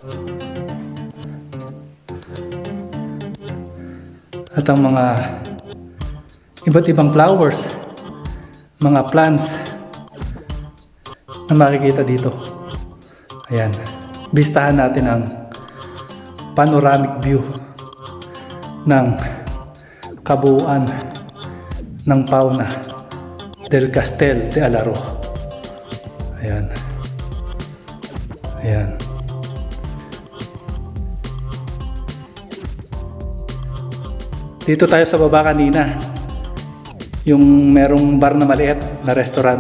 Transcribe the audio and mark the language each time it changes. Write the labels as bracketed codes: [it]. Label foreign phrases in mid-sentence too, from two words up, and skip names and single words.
[tl] At ang mga iba't ibang flowers, mga plants na makikita dito. Ayan, bistahan natin ang [en] panoramic view [tl] ng kabuuan ng fauna del Castel de Alaro. Ayan. Ayan. Dito tayo sa baba kanina. Yung merong bar na maliit na restaurant.